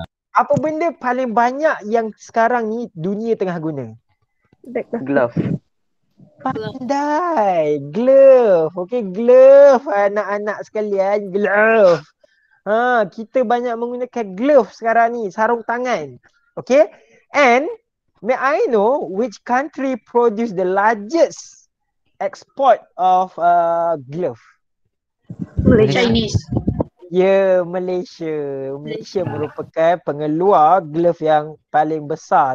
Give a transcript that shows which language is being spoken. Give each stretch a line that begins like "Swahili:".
Malay: Apa benda paling banyak yang sekarang ni dunia tengah guna?
English: Glove.
Malay: Pandai. Glove. Okay, glove anak-anak sekalian. Glove. Kita banyak menggunakan glove sekarang ni. Sarung tangan. Okay.
English: And may I know which country produce the largest export of glove? Chinese.
Malay: Ya, Malaysia. Malaysia merupakan pengeluar glove yang paling besar.